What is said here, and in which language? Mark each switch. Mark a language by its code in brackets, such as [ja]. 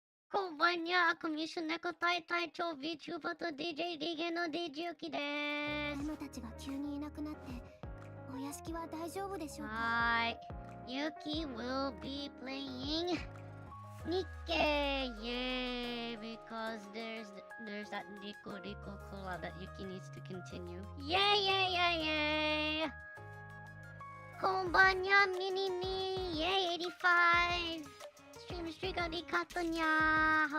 [ja] こんばんや、コミュ障猫隊隊長 VTuber と DJ リゲの DJ ユキでーす。 M たちが急にいなくなってお屋敷は大丈夫でしょうか。はい。 [en] Yuki will be playing NIKKE, yay! Because there's that Lycoris Recoil Collab that Yuki needs to continue. Yay! [ja] こんばんや、ミニミー Yay 85! [en] Stream streak [ja] ありがとにゃ。